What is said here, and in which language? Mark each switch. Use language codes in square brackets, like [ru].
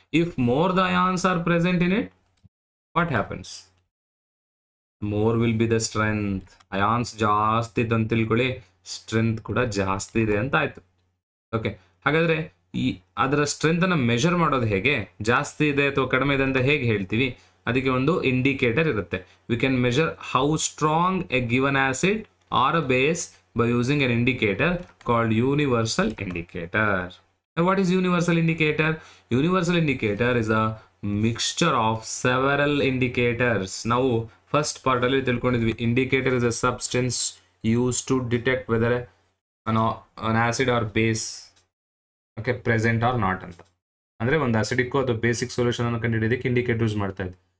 [en] If more the ions are present in it, what happens, more will be the strength. [kn] Ions ಜಾಸ್ತಿ ಇದೆ ಅಂತ ತಿಳ್ಕೊಳ್ಳಿ, strength ಕೂಡ ಜಾಸ್ತಿ ಇದೆ ಅಂತ ಆಯ್ತು. ಓಕೆ, ಹಾಗಾದ್ರೆ ಈ ಅದರ ಸ್ಟ್ರೆಂತ್ ಅನ್ನ ಮೆಜರ್ ಮಾಡೋದು ಹೇಗೆ, ಜಾಸ್ತಿ ಇದೆ ಅಥವಾ ಕಡಿಮೆ ಇದೆ ಅಂತ ಹೇಗೆ ಹೇಳ್ತೀವಿ, ಅದಕ್ಕೆ ಒಂದು ಇಂಡಿಕೇಟರ್ ಇರುತ್ತೆ. [en] We can measure how strong a given acid or a base by using an indicator called universal indicator. And what is universal indicator? Universal indicator is a mixture of several indicators. [kn] ನಾವು first ಪಾರ್ಟಲ್ಲಿ ತಿಳ್ಕೊಂಡಿದ್ವಿ [en] indicator is a substance use to detect whether an acid or base okay present or not [kn] ಅಂತ. ಅಂದರೆ ಒಂದು ಅಸಿಡಿಕ್ಕೋ ಅಥವಾ basic solution ಅನ್ನು ಕಂಡುಹಿಡಿಯೋದಕ್ಕೆ indicator use ಮಾಡ್ತಾ ಇದ್ವಿ.